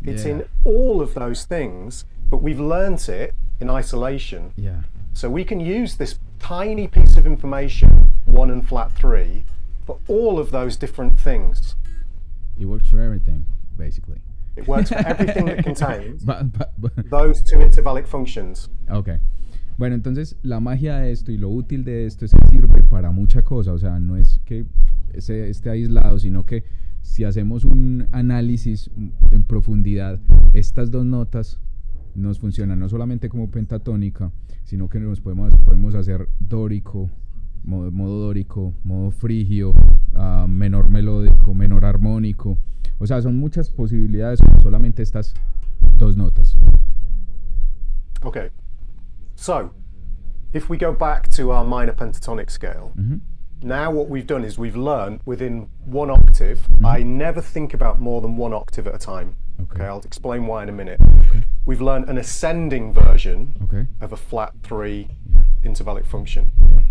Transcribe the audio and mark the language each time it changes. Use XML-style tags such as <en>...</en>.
<en>It's in all of those things, but we've learnt it in isolation. Yeah. So we can use this tiny piece of information, 1 and flat 3, for all of those different things. It works for everything, basically. It works for everything that contains those 2 intervallic functions. Ok.</en> <es>Bueno, entonces la magia de esto y lo útil de esto es que sirve para mucha cosa. O sea, no es que esté aislado, sino que si hacemos un análisis en profundidad, estas 2 notas nos funcionan no solamente como pentatónica, sino que nos podemos hacer dórico, modo dórico, modo frigio, menor melódico, menor armónico. O sea, son muchas posibilidades con solamente estas 2 notas.</es> <en>Okay, so if we go back to our minor pentatonic scale, now what we've done is we've learned within 1 octave. I never think about more than 1 octave at a time. Okay, I'll explain why in a minute. Okay. We've learned an ascending version of a flat 3 intervallic function. Yeah.</en>